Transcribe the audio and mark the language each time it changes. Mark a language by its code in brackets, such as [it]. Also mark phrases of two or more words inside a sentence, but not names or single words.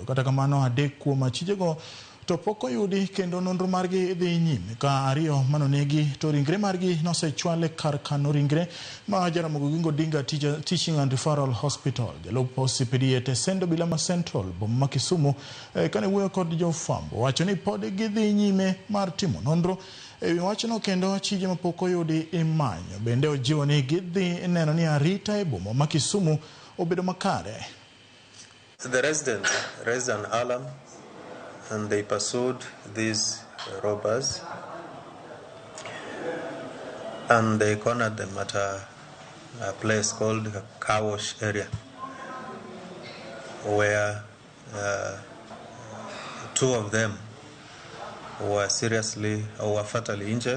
[luo] Kata kamano adek kuom achijego to pok oyudi kendo nonro margi dhi nyime ka ariyo manonegi to ringre margi nosechwale kar kano ringre ma Jaramogi Oginga Odinga Teaching and Referral Hospital jalup osipediete Sendo Bilama Central boma ma Kisumu kane wuoyo kod jofwambo wacho ni pod gidhi nyime mar timo nonro ewi wachno kendo achije mapok oyudi imanyo. Bende ojiwo ni gidhi neno ni arita e boma ma Kisumu obedo makare. [en] The residents raised an alarm and they pursued these robbers and they cornered them at a place called Car Wash area where two of them were fatally injured.